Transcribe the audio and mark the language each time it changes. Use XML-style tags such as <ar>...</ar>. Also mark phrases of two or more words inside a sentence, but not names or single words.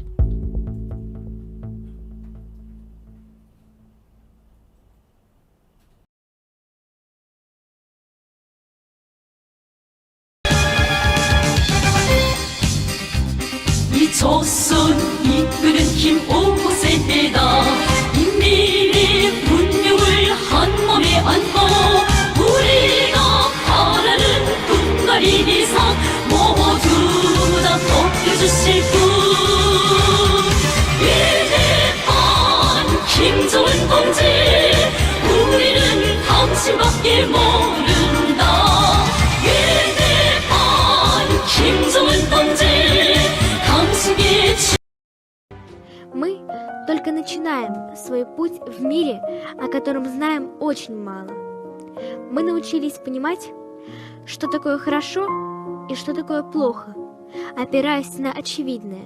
<ko>이 조선 이끄는 힘 5세대다 인민의 운명을 한 몸에 안고 우리가 바라는 분갈이 이상 모두 다 덮여주실 분 위대한 김정은 동지 우리는 당신밖에 모른다 위대한 김정은 동지</ko> <ru>Мы только начинаем свой путь в мире, о котором знаем очень мало. Мы научились понимать, что такое хорошо и что такое плохо, опираясь на очевидное.</ru>